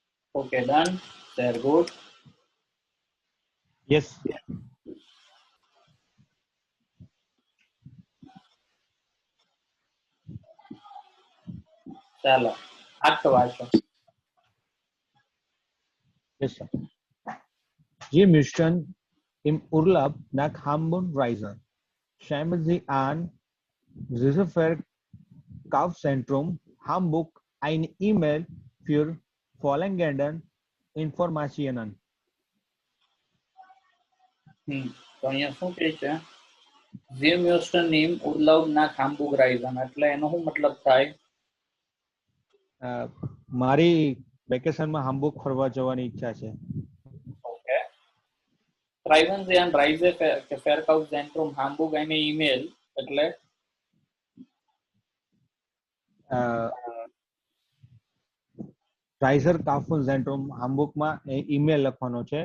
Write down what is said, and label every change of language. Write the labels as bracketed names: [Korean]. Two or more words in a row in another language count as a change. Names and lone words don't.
[English] Okay, done. Very good. Yes. [Gujarati] ચાલો આઠ વાંચો. [English] Yes, sir. [German] Sie müssen im Urlaub nach Hamburg reisen. Schreiben Sie an Reserverkaufzentrum Hamburg eine E-Mail für folgende Informationen. [Gujarati] તો અહીંયા શું કહે છે? [German] Sie müssen im Urlaub nach Hamburg reisen. [Gujarati] એટલે એનો શું મતલબ થાય? મારી વેકેશનમાં હામ્બુર્ગ ફરવા જવાની ઈચ્છા છે. ઓકે. [German] Schreiben Sie an Reiseverkaufszentrum Hamburg eine E-Mail. [Gujarati] એટલે [German] Reiser Kaufen Zentrum [Gujarati] હામ્બુર્ગમાં ઈમેલ લખવાનો છે.